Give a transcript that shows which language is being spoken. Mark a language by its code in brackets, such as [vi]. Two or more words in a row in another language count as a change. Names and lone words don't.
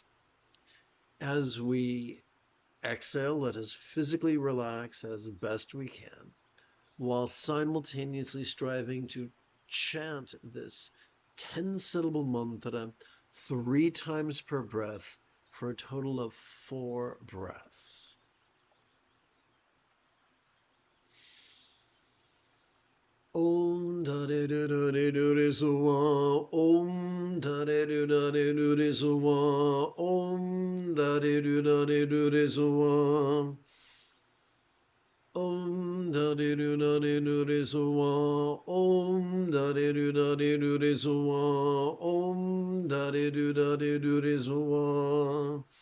[en] As we exhale, let us physically relax as best we can, while simultaneously striving to chant this 10-syllable mantra 3 times per breath for a total of 4 breaths. Om da de do da de do de suwa, Om da de do da de do de suwa, Om da de do da de do de suwa, Om da de do da de do de suwa, Om da de do da de do de suwa, Om da de do da de do de suwa.